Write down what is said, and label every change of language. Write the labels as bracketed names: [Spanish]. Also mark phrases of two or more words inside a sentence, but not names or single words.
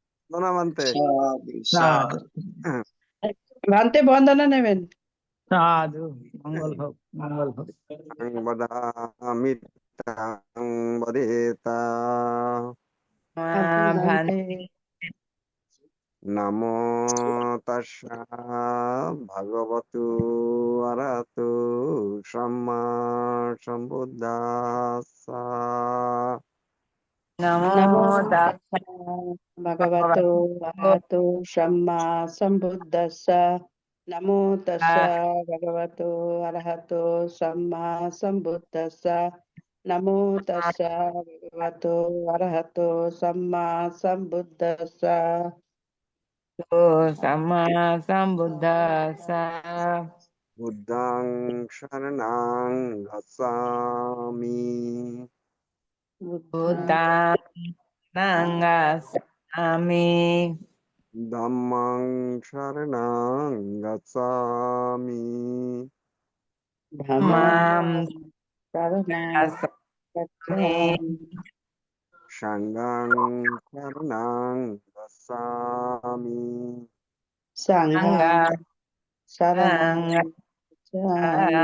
[Bangla] সাধু ভান্তে বন্দনা নেবেন। সাধু, মঙ্গল হোক, মঙ্গল হোক। ভান্তে [Pali] নমো তাস্সা ভগবতু আরহাতু সম্মা সম্বুদ্ধাস্সা। নমো নমো তাস্সা ভগবতো আরহাতো সম্মা সম্বুদ্ধাস্সা। নমো তাস্সা ভগবতো আরহাতো সম্মা সম্বুদ্ধাস্সা। নমো তাস্সা ভগবতো আরহাতো সম্মা সম্বুদ্ধাস্সা। সাম্মা সাম্বুদ্ধাস্সা। বুদ্ধং শরণং গচ্ছামি। বুদ্ধাং নাঙ্গাসামি। ধম্মং শরণং গচ্ছামি। ধম্মং মাম শরণং গচ্ছামি। গচ্ছামি। সংঘং শরণং গচ্ছামি। সংঘং শরণং গচ্ছামি।